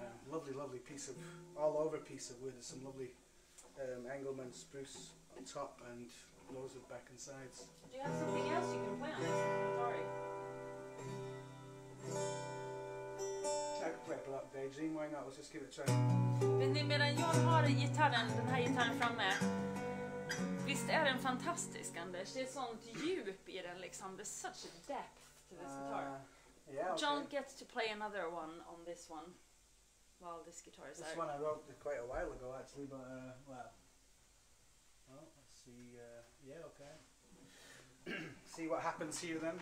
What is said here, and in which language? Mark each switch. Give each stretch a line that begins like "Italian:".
English: Lovely piece of all over piece of wood. There's some lovely Engelmann spruce on top and rosewood back and sides. Do you have something else you can play on this guitar? I could play Black Daydream, why not? Let's just give it a try.
Swedish: Men medan John har den här gitarren framme, visst är den fantastisk, Anders? Det är sånt djup i den liksom.
English: There's such a depth to this guitar. Yeah, okay. John gets to play another one on this one while this guitar is out. This one I wrote quite a while ago actually, but well, let's see, yeah, okay. See what happens here then.